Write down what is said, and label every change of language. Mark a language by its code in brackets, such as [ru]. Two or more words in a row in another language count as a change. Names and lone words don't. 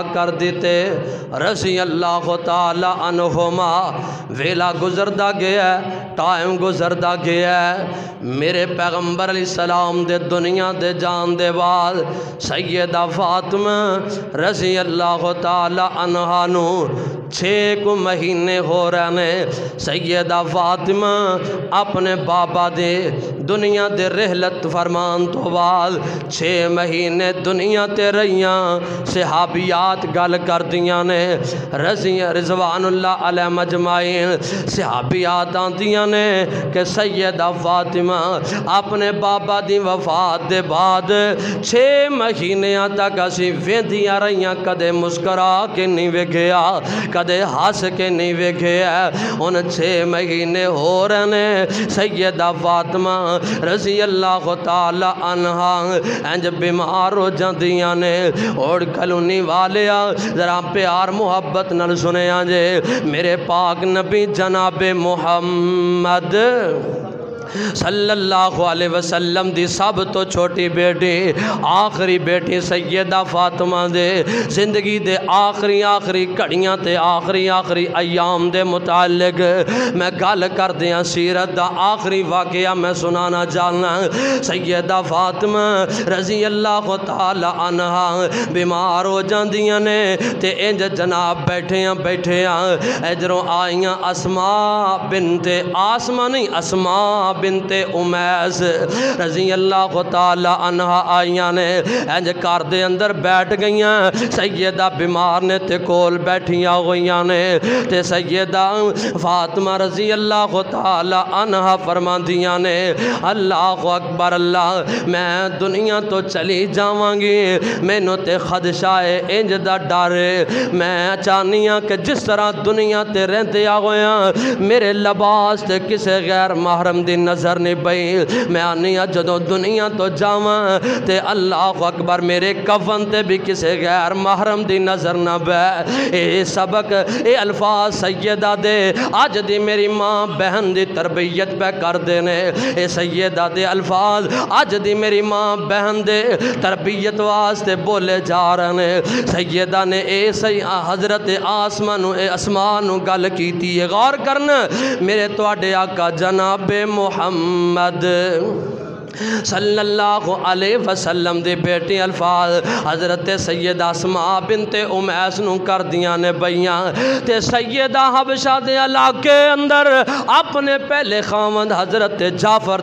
[pa] کر دیتے [ar] رضی اللہ تعالی عنہما [pa] ویلا گزردہ گیا ہے ٹائم گزردہ گیا ہے میرے پیغمبر [ar] علیہ السلام [pa] دے دنیا دے جان دے بعد سیدہ فاطمہ [ar] رضی اللہ تعالی عنہا [pa] نو 6 مہینے ہو رہے نے سیدہ فاطمہ اپنے بابا دے دنیا دے رحلت فرمان تو بعد 6 مہینے دنیا تے رہیاں صحابیات گل کر دیاں نے [ar] رضوان اللہ علیہ مجمعین [pa] صحابیات آندیاں نے کہ سیدہ فاطمہ اپنے بابا دی وفات دے بعد 6 مہینیاں تک اسی ویندیاں رہیاں کدے مسکرا کے نہیں ویکھیا کدے ہس کے نہیں ویکھیا ان 6 مہینے ہو رہے نے سیدہ فاطمہ [ar] رضی اللہ تعالی عنہا [pa] انج بیمار ہو جاندیاں نے اور کلونی والیا ذرا پیار محبت نال سنیا جے میرے پاک نبی جناب محمد [ar] صلی اللہ علیہ وسلم [pa] دی سب تو چھوٹی بیٹی آخری بیٹی سیدہ فاطمہ دے زندگی دے آخری گھڑیاں تے آخری ایام دے متعلق میں گل کر دیاں سیرت دا آخری واقعہ میں سنانا چاہنا سیدہ فاطمہ [ar] رضی اللہ تعالی عنہا [pa] بیمار ہو جاندیاں نے تے انج جناب بیٹھیاں ادھروں آئیاں اسماء بنت آسما نہیں اسماء بنت امیس [ar] رضی اللہ تعالی عنہ [pa] آئیاں نے انج کار دے اندر بیٹھ گئیاں سیدہ بیمار نے تے کول بیٹھیاں ہوئیاں نے تے سیدہ فاطمہ [ar] رضی اللہ تعالی عنہ [pa] فرماندیاں نے [ar] اللہ اکبر [pa] اللہ میں دنیا تو چلی جاواں گی مینوں تے خدشہ ہے انج دا ڈر میں چاہنیاں کہ جس طرح دنیا تے رہندے ہویاں میرے لباس تے کسے غیر محرم دی نظر نہیں پئی میں آنیاں جدوں دنیا تو جاواں تے [ar] اللہ اکبر [pa] میرے کفن تے بھی کسے غیر محرم دی نظر نہ بے اے سبق اے الفاظ سیدہ دے آج دی میری ماں بہن دی تربیت پہ کر دینے اے سیدہ دے الفاظ آج دی میری ماں بہن دے تربیت واسطے بولے جا رہے سیدہ نے اے حضرت اسماء نو گل کیتی ہے غور کرنا میرے تواڈے آقا جناب محمد [ar] صلی اللہ علیہ وسلم [pa] دے بیٹی الفاظ حضرت سیدہ اسماء بنت امیس نو کر دیاں نے بیاں تے سیدہ حبشہ دے علاقے اندر اپنے پہلے خاوند حضرت جعفر